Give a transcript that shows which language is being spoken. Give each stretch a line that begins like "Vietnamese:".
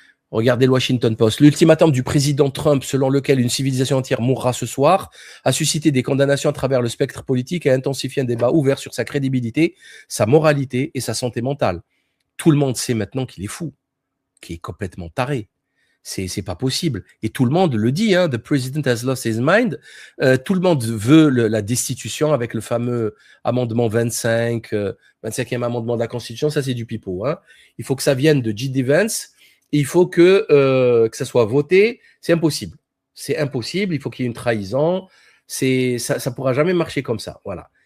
French: Regardez le Washington Post. L'ultimatum du président Trump, selon lequel une civilisation entière mourra ce soir, a suscité des condamnations à travers le spectre politique et a intensifié un débat ouvert sur sa crédibilité, sa moralité et sa santé mentale. Tout le monde sait maintenant qu'il est fou, qu'il est complètement taré. C'est pas possible. Et tout le monde le dit, hein,
English: the president has lost his mind.
French: Tout le monde veut la destitution avec le fameux amendement 25, 25e amendement de la Constitution. Ça, c'est du pipeau, hein. Il faut que ça vienne de J.D. Vance. Il faut que ça soit voté. C'est impossible. C'est impossible. Il faut qu'il y ait une trahison. Ça pourra jamais marcher comme ça. Voilà.